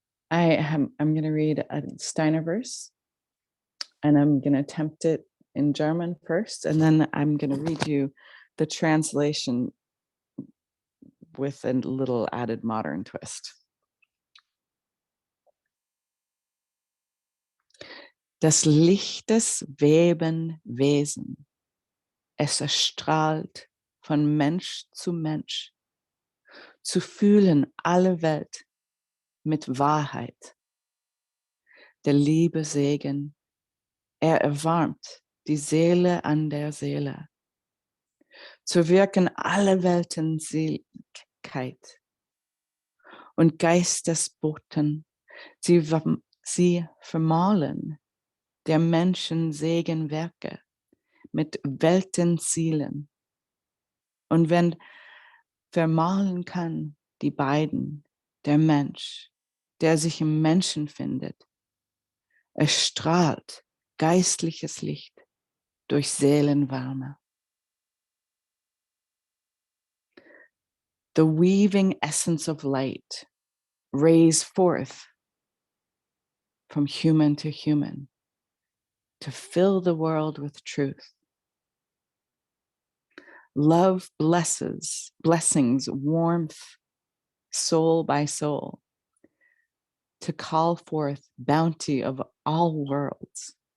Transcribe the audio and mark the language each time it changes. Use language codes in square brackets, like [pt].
[en] I'm going to read a Steiner verse, and I'm going to attempt it in German first, and then I'm going to read you the translation with a little added modern twist. [de] Des Lichtes Weben Wesen, es erstrahlt von Mensch, zu fühlen alle Welt mit Wahrheit. Der Liebe Segen, erwärmt die Seele an der Seele. Zu wirken alle Welten Seligkeit und Geistesboten, sie vermahlen der Menschen Segenwerke mit Weltenzielen. Und wenn vermahlen kann die beiden, der Mensch, der sich im Menschen findet, es strahlt geistliches Licht durch Seelenwärme. [en] The weaving essence of light rays forth from human to human to fill the world with truth. Love blessings, warmth, soul by soul, to call forth bounty of all worlds.